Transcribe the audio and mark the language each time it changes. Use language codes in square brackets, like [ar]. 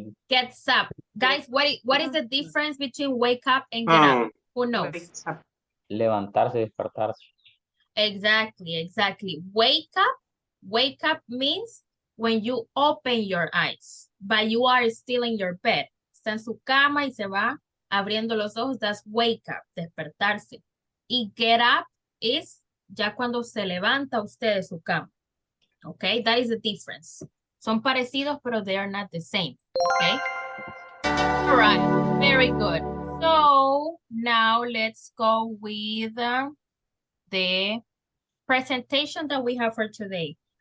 [en] Gets up. Guys, what is the difference between wake up and get up? Who knows? [es] Levantarse, despertarse. [en] Exactly. Wake up means when you open your eyes, but you are still in your bed. [es] Está en su cama y se va abriendo los ojos. [en] That's wake up, despertarse. [es] Y [en] get up is [es] ya cuando se levanta usted de su cama. [en] Okay, that is the difference. [es] Son parecidos, pero [en] they are not the same. Okay. All right. Very good. So now let's go with the presentation that we have for today.